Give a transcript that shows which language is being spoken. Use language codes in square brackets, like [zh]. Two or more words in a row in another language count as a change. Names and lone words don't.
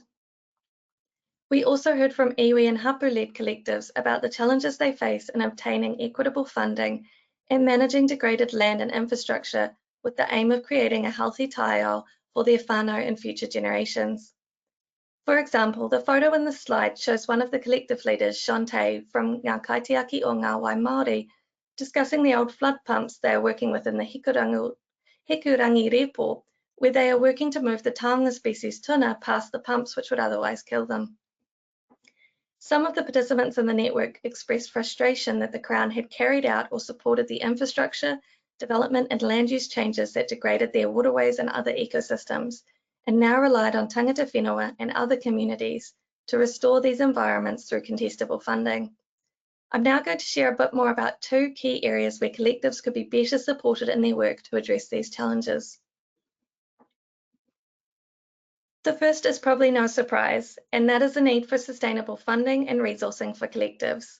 [en] We also heard from iwi and hapū-led collectives about the challenges they face in obtaining equitable funding and managing degraded land and infrastructure with the aim of creating a healthy taiao for their whānau and future generations. For example, the photo in the slide shows one of the collective leaders, Shantae, from ngā kaitiaki o ngā wai Māori, discussing the old flood pumps they are working with in the Hikurangi repo, where they are working to move the taonga species tuna past the pumps which would otherwise kill them. Some of the participants in the network expressed frustration that the Crown had carried out or supported the infrastructure, development and land use changes that degraded their waterways and other ecosystems, and now relied on [mi] tangata whenua [en] and other communities to restore these environments through contestable funding. I'm now going to share a bit more about two key areas where collectives could be better supported in their work to address these challenges. The first is probably no surprise, and that is the need for sustainable funding and resourcing for collectives.